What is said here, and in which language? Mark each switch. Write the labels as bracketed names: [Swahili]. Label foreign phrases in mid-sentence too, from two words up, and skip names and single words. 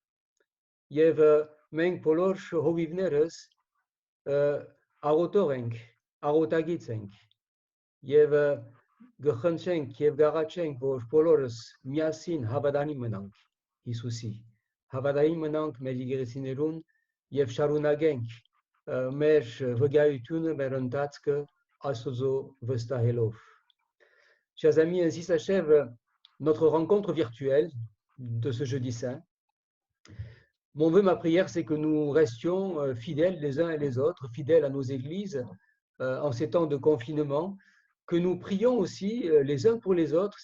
[Armenian] Եվ մենք բոլոր հովիվներս աղոթող ենք, աղոթագից ենք եւ գխնդրենք եւ գաղաչենք, որ բոլորս միասին հավատանի մնանք Հիսուսի, հավատային մնանք մեր եկեղեցիներուն եւ շարունակենք մեր վկայությունը, մեր ընթացքը Աստծո վստահելով. [French] Chers amis, ainsi s'achève notre rencontre virtuelle de ce jeudi saint. Mon vœu, ma prière, c'est que nous restions fidèles les uns et les autres, fidèles à nos églises en ces temps de confinement, que nous prions aussi les uns pour les autres.